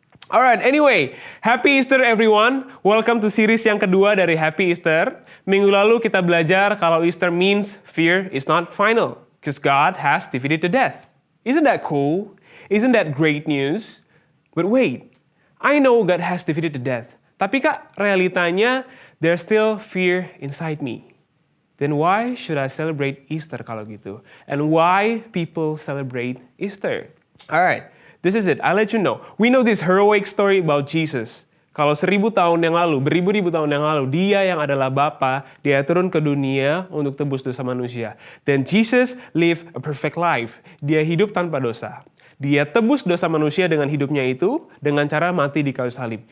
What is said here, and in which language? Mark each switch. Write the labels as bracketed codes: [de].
[en] Alright, anyway, Happy Easter everyone. Welcome to series yang kedua dari Happy Easter. Minggu lalu kita belajar kalau Easter means fear is not final, because God has defeated the death. Isn't that cool? Isn't that great news? But wait, I know God has defeated the death. Tapi kak, realitanya there's still fear inside me. Then why should I celebrate Easter kalau gitu? And why people celebrate Easter? Alright. This is it. I'll let you know. We know this heroic story about Jesus. [id] Kalau 1000 tahun yang lalu, beribu-ribu tahun yang lalu, dia yang adalah Bapa, dia turun ke dunia untuk tebus dosa manusia. [en] Then Jesus lived a perfect life. [id] Dia hidup tanpa dosa. Dia tebus dosa manusia dengan hidupnya itu, dengan cara mati di kayu salib.